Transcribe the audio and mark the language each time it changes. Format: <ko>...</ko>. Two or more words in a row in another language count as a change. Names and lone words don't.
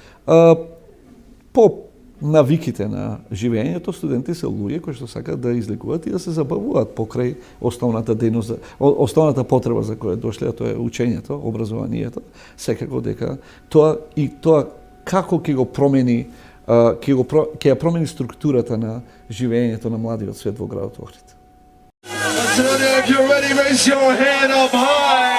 <mk>по навиките на живењето студенти се луѓе кои што сакаат да излегуваат и да се забавуваат покрај основната дејност, основната потреба за која дошле, тоа е учењето, образованието, секако дека тоа како ќе го промени ќе ја промени структурата на живењето на младиот свет во градот Охрид.</mk> <en>If you're ready, raise your hand up high.</en>